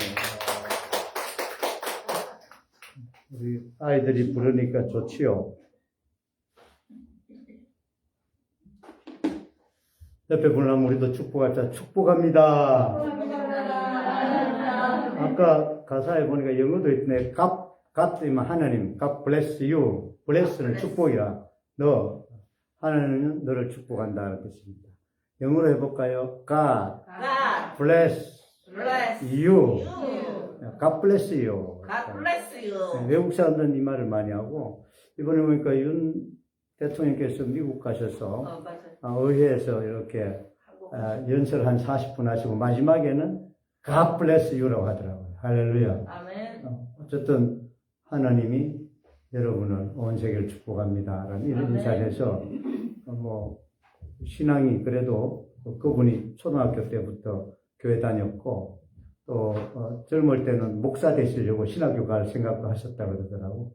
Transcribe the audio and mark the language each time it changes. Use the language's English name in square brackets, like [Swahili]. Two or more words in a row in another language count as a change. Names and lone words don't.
[Korean] 우리 아이들이 부르니까 좋지요. 옆에 분하면 우리도 축복하자. 축복합니다. 아까 가사에 보니까 영어도 있네. God이면 하나님, [English] God bless you. [Korean] bless는 축복이라. 하나님은 너를 축복한다. 그렇습니다. 영어로 해볼까요? [English] God God bless bless you. you. God bless you. God bless you. [Korean] 외국 사람들은 이 말을 많이 하고, 이번에 보니까 윤 대통령께서 미국 가셔서 맞아요. 의회에서 이렇게 연설 한 40분 하시고 마지막에는 [English] God bless you [Korean] 라고 하더라고요. 할렐루야. 아멘. 어쨌든 하나님이 여러분을 온 세계를 축복합니다. 라는 이런 아멘. 인사를 해서 신앙이 그래도 그분이 초등학교 때부터 교회 다녔고 또 젊을 때는 목사 되시려고 신학교 갈 생각도 하셨다고 그러더라고.